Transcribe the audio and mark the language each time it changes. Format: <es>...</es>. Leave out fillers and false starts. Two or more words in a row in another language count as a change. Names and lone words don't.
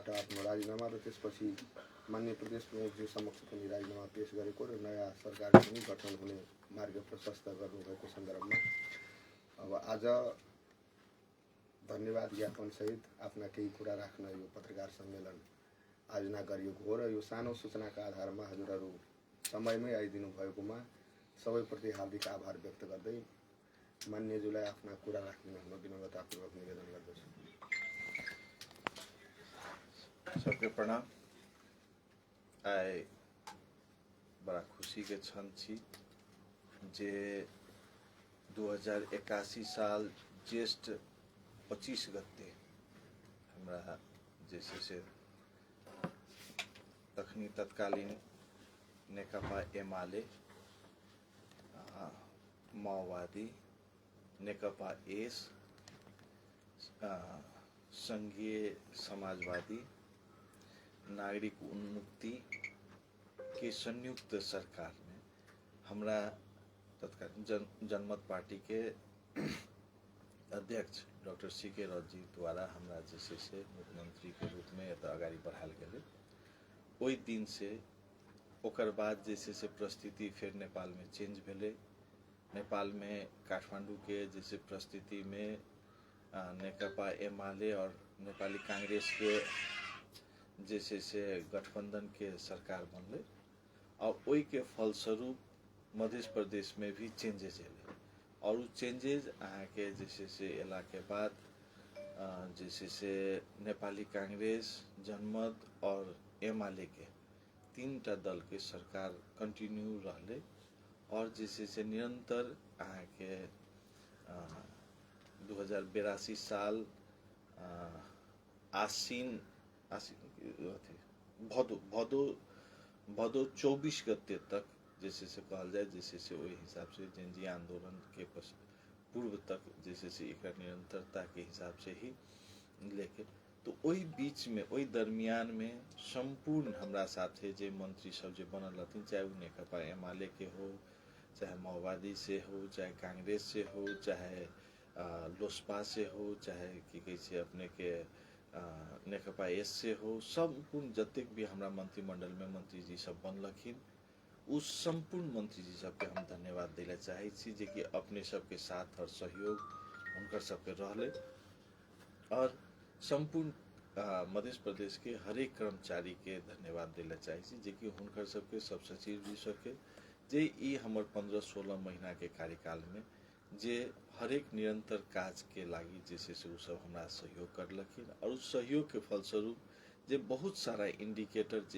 <ne>आफ्नो राजीनामा र त्यसपछि माननीय प्रदेश प्रमुखजी समक्ष पनि राजीनामा पेश गरेको र नयाँ सरकार पनि गठन हुने मार्ग प्रशस्त गर्नुभएको सन्दर्भमा अब आज धन्यवाद ज्ञापन सहित आफ्ना केही कुरा राख्न यो पत्रकार सम्मेलन आयोजना गरिएको हो र यो सानो सूचनाका आधारमा हजुरहरू समयमै आइदिनु भएकोमा सबैप्रति हार्दिक आभार व्यक्त गर्दै मान्यज्यूलाई आफ्ना कुरा राख्न म विनम्रतापूर्वक निवेदन गर्दछु।</ne> <mai>सबके प्रणाम। आइ बड़ा खुशी के क्षण छी जे 2081 साल ज्येष्ठ 25 गते हमरा जैसे से तखनी तत्कालीन नेकपा एमाले माओवादी नेकपा एस संघीय समाजवादी नागरिक उन्मुक्ति के संयुक्त सरकार में हमरा तत्कालीन जनमत पार्टी के अध्यक्ष डॉक्टर सीके रथ जी द्वारा हमरा जैसे से मुख्यमंत्री के रूप में एत अगाडि बढ़ाल गेलै। ओहि दिन से ओकर बाद जैसे से परिस्थिति फिर नेपाल में चेंज भेलै। नेपाल में काठमांडू के जैसे परिस्थिति में नेकपा एमाले और नेपाली कांग्रेस के जैसे से गठबंधन के सरकार बनले और ओई के फलस्वरूप मध्य प्रदेश में भी चेंजेस एले और वो चेंजेस के जैसे से एला के बाद जैसे से नेपाली कांग्रेस जनमत और एमाले के 3टा दल के सरकार कंटिन्यू रहले और जैसे से निरंतर के 2082 साल आसीन भदौ 24 गते तक जैसे से कहल जाए जैसे से वही हिसाब से जनजी आंदोलन के पूर्व तक जैसे से एक निरंतरता के हिसाब से ही लेके तो वही बीच में वही दरमियान में संपूर्ण हमरा साथे जे मंत्री सब जे बनल रहथिन चाहे वो नेकपा एमाले के हो चाहे माओवादी से हो चाहे कांग्रेस से हो चाहे लोसपा से हो चाहे की कहै छै अपने के नेकपा एस से हो संपूर्ण जतेक भी हमरा मंत्रिमंडल में मंत्री जी सब बनलखिन उस संपूर्ण मंत्री जी सबके हम धन्यवाद दिला चाहे छी जे कि अपने सबके साथ और सहयोग उनकर सबके रहले और संपूर्ण मध्य प्रदेश के हरेक कर्मचारी के धन्यवाद दिला चाहे छी जे कि हुनकर सबके सब सचिव जी सबके जे ई हमर 15-16 महीना के कार्यकाल में जे हरेक निरंतर काज के लागी जैसे से सब हमरा सहयोग करलखिन और उस सहयोग के फलस्वरूप जे बहुत सारा इंडिकेटर जे</mai>